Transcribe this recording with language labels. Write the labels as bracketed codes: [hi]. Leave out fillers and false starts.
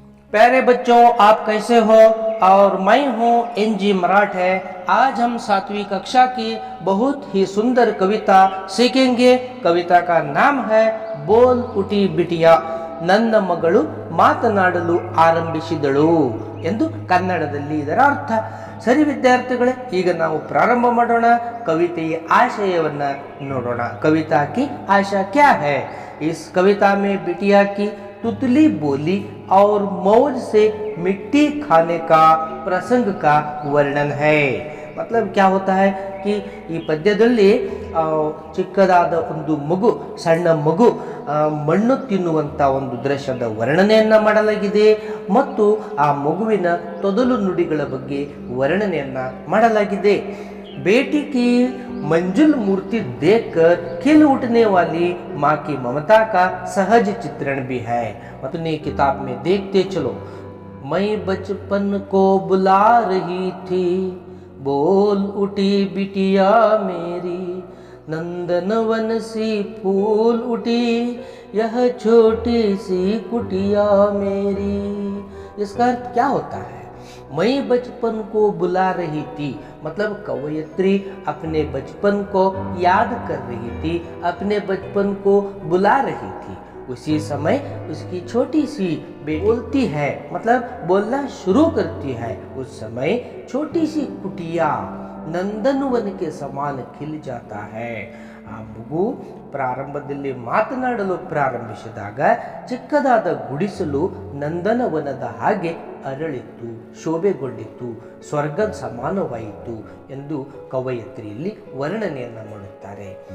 [hi] प्यारे बच्चों, आप कैसे हो? और मैं हूँ NG मराठे। आज हम 7वीं कक्षा की बहुत ही सुंदर कविता सीखेंगे। कविता का नाम है बोल उठी बिटिया, [kn] ನನ್ನ ಮಗಳು ಮಾತನಾಡಲು ಆರಂಭಿಸಿದಳು ಎಂದು ಕನ್ನಡದಲ್ಲಿ ಇದರ ಅರ್ಥ. ಸರಿ ವಿದ್ಯಾರ್ಥಿಗಳೇ, ಈಗ ನಾವು ಪ್ರಾರಂಭ ಮಾಡೋಣ. ಕವಿತೆಯ ಆಶಯವನ್ನ ನೋಡೋಣ. [hi] कविता की आशा क्या है? इस कविता में बिटिया की तुतली बोली और मौज से मिट्टी खाने का प्रसंग का वर्णन है. मतलब क्या होता है कि [kn] ಈ ಪದ್ಯದಲ್ಲಿ ಚಿಕ್ಕದಾದ ಒಂದು ಮಗು, ಸಣ್ಣ ಮಗು ಮಣ್ಣು ತಿನ್ನುವಂಥ ಒಂದು ದೃಶ್ಯದ ವರ್ಣನೆಯನ್ನು ಮಾಡಲಾಗಿದೆ ಮತ್ತು ಆ ಮಗುವಿನ ತೊದಲು ನುಡಿಗಳ ಬಗ್ಗೆ ವರ್ಣನೆಯನ್ನು ಮಾಡಲಾಗಿದೆ. [hi] बेटी की मंजुल मूर्ति देखकर खिल उठने वाली माँ की ममता का सहज चित्रण भी है. अपनी किताब में देखते चलो. मैं बचपन को बुला रही थी, बोल उठी बिटिया मेरी, नंदनवन सी फूल उठी यह छोटी सी कुटिया मेरी. इसका अर्थ क्या होता है? मैं बचपन को बुला रही थी, मतलब कवयित्री अपने बचपन को याद कर रही थी, अपने बचपन को बुला रही थी. उसी समय उसकी छोटी सी बेटी बोलती है, मतलब बोलना शुरू करती है. उस समय छोटी सी कुटिया ನಂದನವನ के समान खिल जाता है. [kn] ಆ ಮಗು ಪ್ರಾರಂಭದಲ್ಲಿ ಮಾತನಾಡಲು ಪ್ರಾರಂಭಿಸಿದಾಗ ಚಿಕ್ಕದಾದ ಗುಡಿಸಲು ನಂದನವನದ ಹಾಗೆ ಅರಳಿತ್ತು, ಶೋಭೆಗೊಂಡಿತು, ಸ್ವರ್ಗದ ಸಮಾನವಾಯಿತು ಎಂದು ಕವಯತ್ರಿಯಲ್ಲಿ ವರ್ಣನೆಯನ್ನು ಮಾಡುತ್ತಾರೆ.